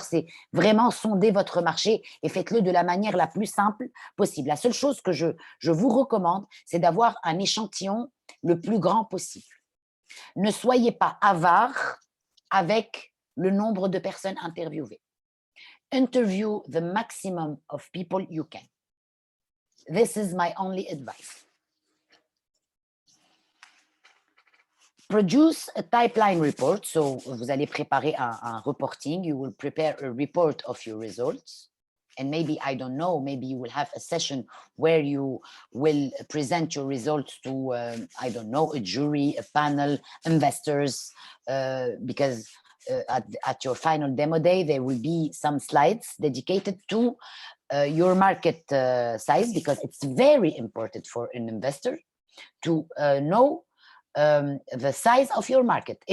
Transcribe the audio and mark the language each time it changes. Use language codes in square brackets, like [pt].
[fr] C'est vraiment sonder votre marché et faites-le de la manière la plus simple possible. La seule chose que je vous recommande, c'est d'avoir un échantillon le plus grand possible. Ne soyez pas avare avec le nombre de personnes interviewées. [en] Interview the maximum of people you can. This is my only advice. produce a pipeline report. [fr] So, vous allez préparer un reporting. [en] You will prepare a report of your results. And maybe, I don't know, maybe you will have a session where you will present your results to, I don't know, a jury, a panel, investors, because at your final demo day, there will be some slides dedicated to your market size, because it's very important for an investor to know the size of your market.